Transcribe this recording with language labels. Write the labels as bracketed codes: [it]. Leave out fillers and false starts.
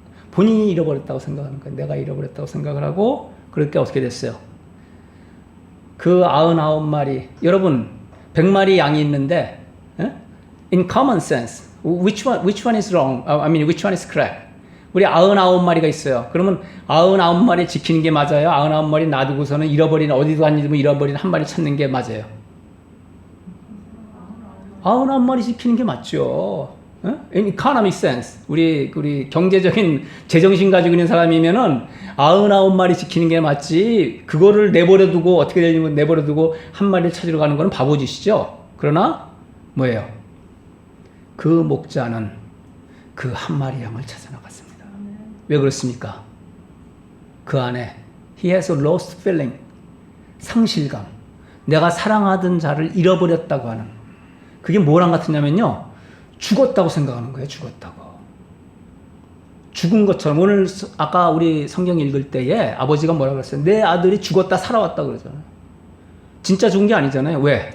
[ko] 본인이 잃어버렸다고 생각하는 거예요. 내가 잃어버렸다고 생각을 하고, 그렇게 어떻게 됐어요? 그 99마리, 여러분, 100마리 양이 있는데, [en] in common sense, which one is wrong? I mean, which one is correct? [ko] 우리 99마리가 있어요. 그러면 99마리 지키는 게 맞아요? 99마리 놔두고서는 어디도 안 잃어버린 한 마리 찾는 게 맞아요? 99마리 지키는 게 맞죠. [en] In economic sense. [ko] 우리 경제적인 제정신 가지고 있는 사람이면은 99마리 지키는 게 맞지. 그거를 내버려두고 어떻게 되냐면 내버려두고 한 마리를 찾으러 가는 거는 바보짓이죠. 그러나 뭐예요? 그 목자는 그 한 마리 양을 찾아 나갔습니다. 왜 그렇습니까? 그 안에 [en] he has a lost feeling, [ko] 상실감. 내가 사랑하던 자를 잃어버렸다고 하는. 그게 뭐랑 같으냐면요. 죽었다고 생각하는 거예요. 죽었다고. 죽은 것처럼. 오늘 아까 우리 성경 읽을 때에 아버지가 뭐라고 그랬어요? 내 아들이 죽었다 살아왔다 그러잖아요. 진짜 죽은 게 아니잖아요. 왜?